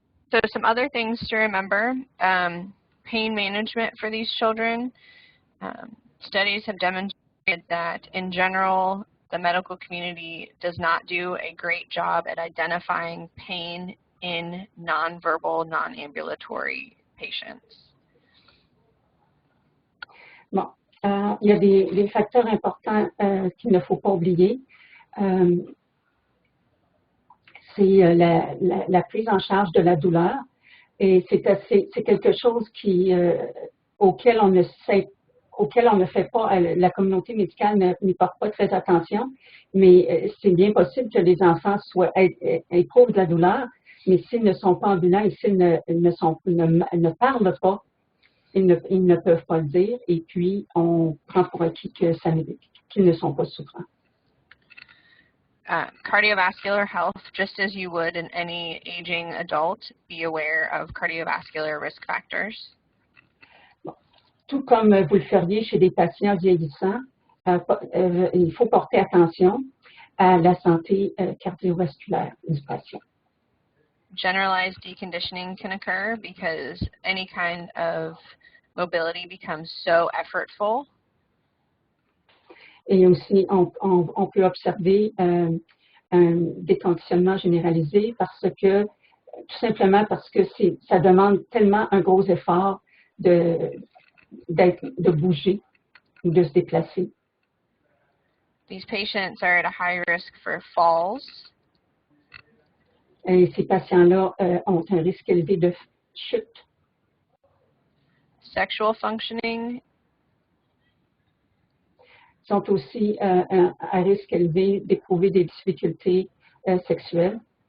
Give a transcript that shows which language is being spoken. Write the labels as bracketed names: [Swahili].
[English] So some other things to remember, pain management for these children. Studies have demonstrated that in general, the medical community does not do a great job at identifying pain in nonverbal, non-ambulatory patients. [French] Bon, il y a des facteurs importants qu'il ne faut pas oublier. C'est la prise en charge de la douleur. Et c'est quelque chose auquel on ne fait pas, la communauté médicale n'y porte pas très attention, mais c'est bien possible que les enfants éprouvent de la douleur, mais s'ils ne sont pas ambulants et s'ils ne parlent pas, ils ne peuvent pas le dire, et puis on prend pour acquis qu'ils ne sont pas souffrants. [English] Cardiovascular health, just as you would in any aging adult, be aware of cardiovascular risk factors. [French] Bon. Tout comme vous le feriez chez des patients vieillissants, il faut porter attention à la santé cardiovasculaire du patient. [English] Generalized deconditioning can occur because any kind of mobility becomes so effortful. [French] Et aussi, on peut observer un déconditionnement généralisé tout simplement parce que ça demande tellement un gros effort de bouger ou de se déplacer. [English] These patients are at a high risk for falls. [French] Et ces patients-là ont un risque élevé de chute. [English] Sexual functioning. [French] Sont aussi à risque élevé d'éprouver des difficultés sexuelles.